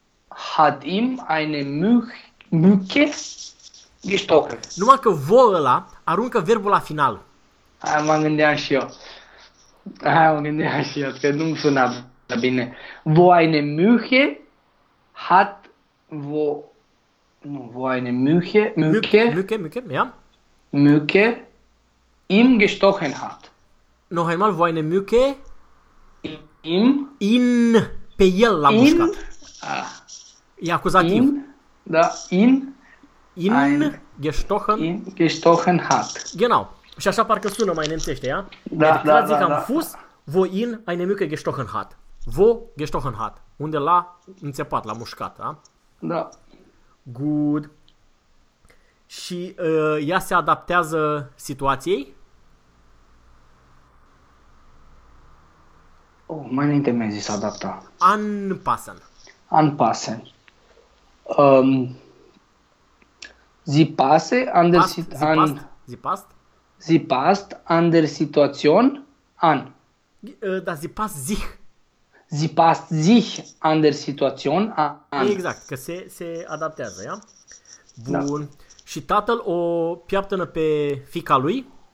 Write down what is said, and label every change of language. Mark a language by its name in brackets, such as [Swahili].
[German] hat ihm eine Mücke gestochen. [Romanian] Numai că wo ăla aruncă verbul la final. Aia mă gândeam și eu. Aia că nu-mi suna bine. [German] Wo eine Mücke hat, wo, nu, wo eine Mücke, Mücke, Mücke, Mücke, ja, Mücke ihm gestochen hat. Noch einmal, wo eine Mücke ihm, [Romanian] in, pe el l-a mușcat. E acuzativ. In, da, in, [German] in, ein, gestochen, in, gestochen hat. Genau. [Romanian] Și așa parcă sună mai nemțește, ia? Da, deci, da, da, zic, da, am, da, [German] fus, wo in eine Mücke gestochen hat. Wo gestochen hat. [Romanian] Unde l-a înțepat, l-a mușcat, da? Da. [English] Good. [Romanian] Și ea se adaptează situației? Oh, mai înainte mi-a zis adapta. [German] Anpassen. Anpassen. Sie passe an der Situation. Sie passt? Sie passt an der Situation an. Da, sie passt sich. sie passt sich an der Situation an. [Romanian] Exact, că se adaptează, ia? Bun. Da. Și tatăl o piaptănă pe fica lui.